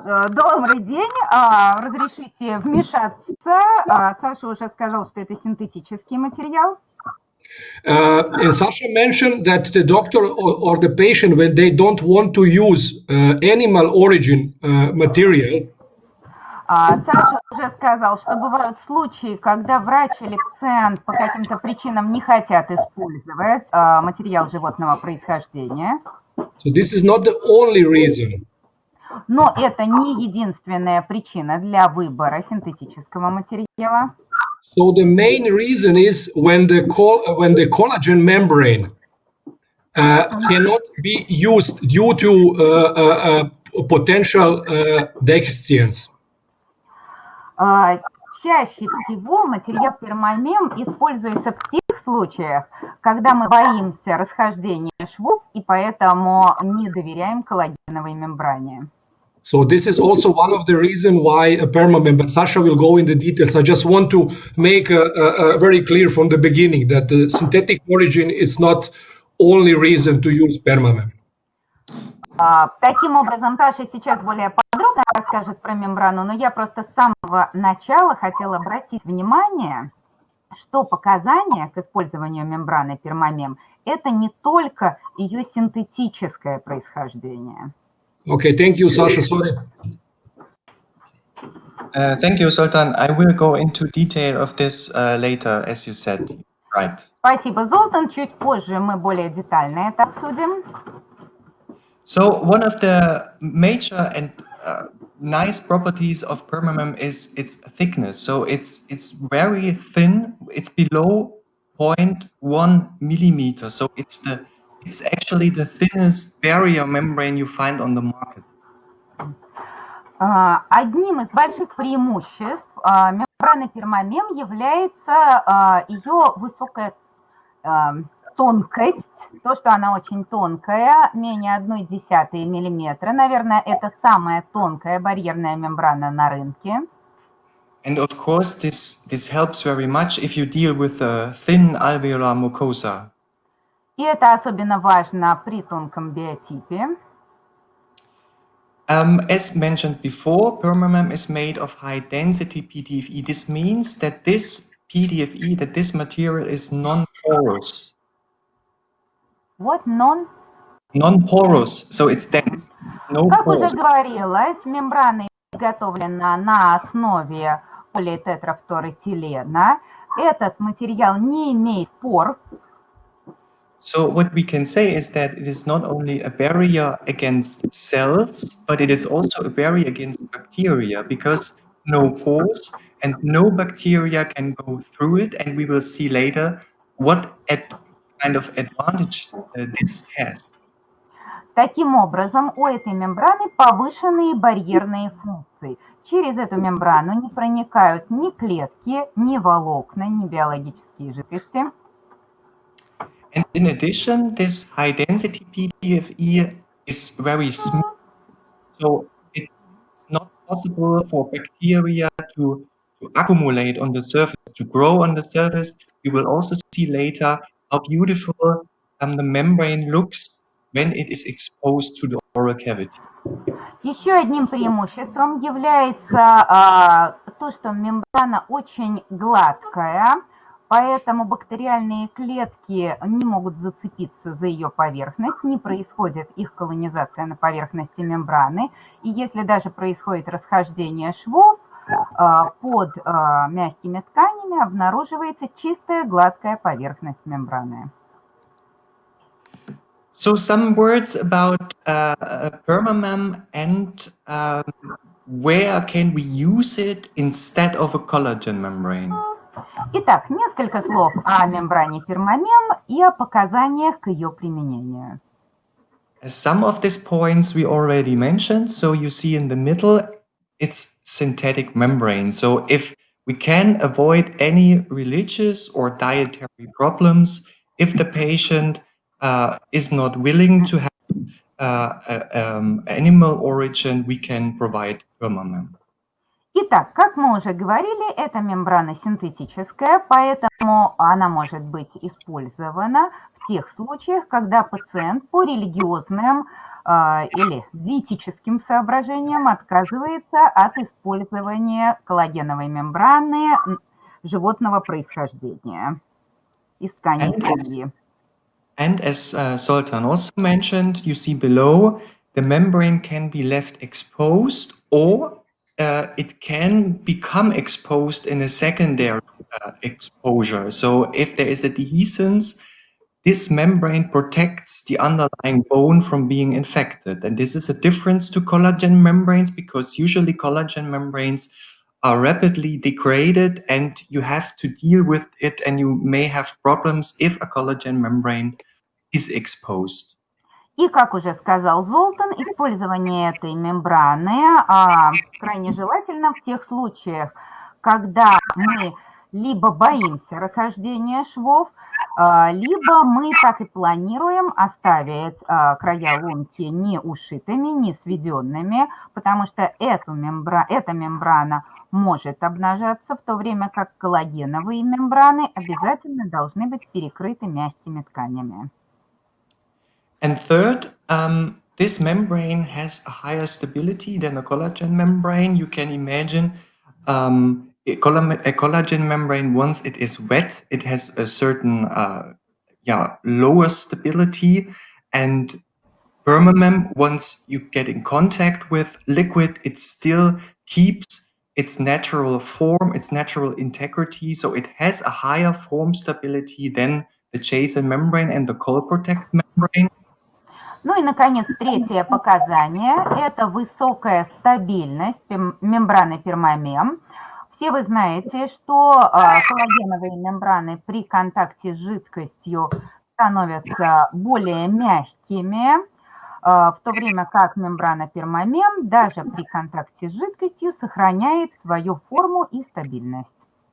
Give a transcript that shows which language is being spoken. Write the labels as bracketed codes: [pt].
[ru] Добрый день, разрешите вмешаться. Саша уже сказал, что это синтетический материал. [en] And Sasha mentioned that the doctor or the patient, when they don't want to use animal origin material, [ru] Саша уже сказал, что бывают случаи, когда врач или пациент по каким-то причинам не хотят использовать материал животного происхождения. [en] so this is not the only reason. [ru] Но это не единственная причина для выбора синтетического материала. [en] So the main reason is when the collagen membrane cannot be used due to potential deficiency. [ru] Чаще всего материал пермамем используется в тех случаях, когда мы боимся расхождения швов и поэтому не доверяем коллагеновой мембране. [en] So this is also one of the reasons why a permamem, but Sasha will go in the details. I just want to make a very clear from the beginning that the synthetic origin is not only reason to use permamem. [ru] Таким образом, Саша сейчас более подробно расскажет про мембрану, но я просто с самого начала хотела обратить внимание, что показания к использованию мембраны пермамем – это не только ее синтетическое происхождение. [en] Okay, thank you, Sasha. Sorry. Thank you, Sultan. I will go into detail of this later, as you said. Right. [ru] Спасибо, Золтан. Чуть позже мы более детально это обсудим. [en] So one of the major and nice properties of permamem is its thickness. So it's very thin. It's below 0.1 millimeter. So it's actually the thinnest barrier membrane you find on the market. [ru] Одним из больших преимуществ мембраны пермамем является ее высокая тонкость, то, что она очень тонкая, менее 0,1 миллиметра. Наверное, это самая тонкая барьерная мембрана на рынке. [en] And of course, this helps very much if you deal with a thin alveolar mucosa. [ru] И это особенно важно при тонком биотипе. [en] As mentioned before, permamem is made of high-density PDFE. This means that this PDFE, that this material is non-porous. [ru] Вот non. [en] Non-porous, so it's dense. No [ru] Как уже [en] pores. [ru] говорилось, мембрана изготовлена на основе политетрафторэтилена. Этот материал не имеет пор. [en] So what we can say is that it is not only a barrier against cells, but it is also a barrier against bacteria, because no pores and no bacteria can go through it, and we will see later what kind of advantage this has. [ru] Таким образом, у этой мембраны повышенные барьерные функции. Через эту мембрану не проникают ни клетки, ни волокна, ни биологические жидкости. [en] And in addition, this high-density PDFE is very smooth, so it's not possible for bacteria to accumulate on the surface, to grow on the surface. We will also see later how beautiful the membrane looks when it is exposed to the oral cavity. [ru] Еще одним преимуществом является то, что мембрана очень гладкая, поэтому бактериальные клетки не могут зацепиться за ее поверхность, не происходит их колонизация на поверхности мембраны. И если даже происходит расхождение швов, под мягкими тканями обнаруживается чистая гладкая поверхность мембраны. [en] So some words about permamem and where can we use it instead of a collagen membrane? [ru] Итак, несколько слов о мембране пермамем и о показаниях к ее применению. [en] As some of these points we already mentioned, so you see in the middle, it's synthetic membrane. So if we can avoid any religious or dietary problems, if the patient is not willing to have animal origin, we can provide permamem. [ru] Итак, как мы уже говорили, эта мембрана синтетическая, поэтому она может быть использована в тех случаях, когда пациент по религиозным или диетическим соображениям отказывается от использования коллагеновой мембраны животного происхождения из тканей свиньи. [en] And as Zoltan also mentioned, you see below, the membrane can be left exposed or it can become exposed in a secondary exposure. So if there is a dehiscence, this membrane protects the underlying bone from being infected. And this is a difference to collagen membranes because usually collagen membranes are rapidly degraded and you have to deal with it and you may have problems if a collagen membrane is exposed. [ru] И, как уже сказал Золтан, использование этой мембраны крайне желательно в тех случаях, когда мы либо боимся расхождения швов, либо мы так и планируем оставить края лунки не ушитыми, не сведенными, потому что эта мембрана может обнажаться, в то время как коллагеновые мембраны обязательно должны быть перекрыты мягкими тканями. [en] And third, this membrane has a higher stability than a collagen membrane. You can imagine a collagen membrane, once it is wet, it has a certain lower stability. And permamem, once you get in contact with liquid, it still keeps its natural form, its natural integrity. So it has a higher form stability than the chaser membrane and the colprotect membrane. [ru] Ну и, наконец, третье показание – это высокая стабильность мембраны пермамем. Все вы знаете, что коллагеновые мембраны при контакте с жидкостью становятся более мягкими, в то время как мембрана пермамем даже при контакте с жидкостью сохраняет свою форму и стабильность.